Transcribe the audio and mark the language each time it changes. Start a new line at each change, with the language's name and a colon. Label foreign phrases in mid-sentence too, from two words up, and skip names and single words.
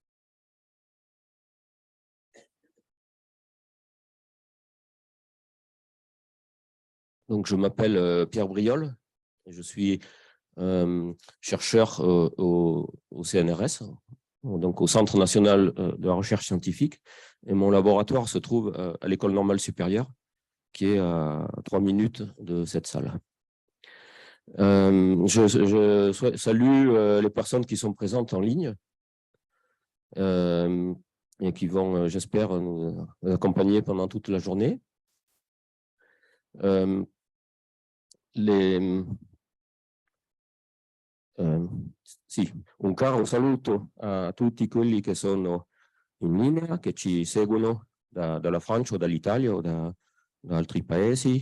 French: Donc, je m'appelle Pierre Briol, et je suis chercheur au CNRS, donc au Centre national de la recherche scientifique, et mon laboratoire se trouve à l'École normale supérieure, qui est à 3 minutes de cette salle. Je salue les personnes qui sont présentes en ligne et qui vont, j'espère, nous accompagner pendant toute la journée.
Italian: Sì, un caro saluto a tutti quelli che sono in linea, che ci seguono dalla Francia o dall'Italia o da altri paesi.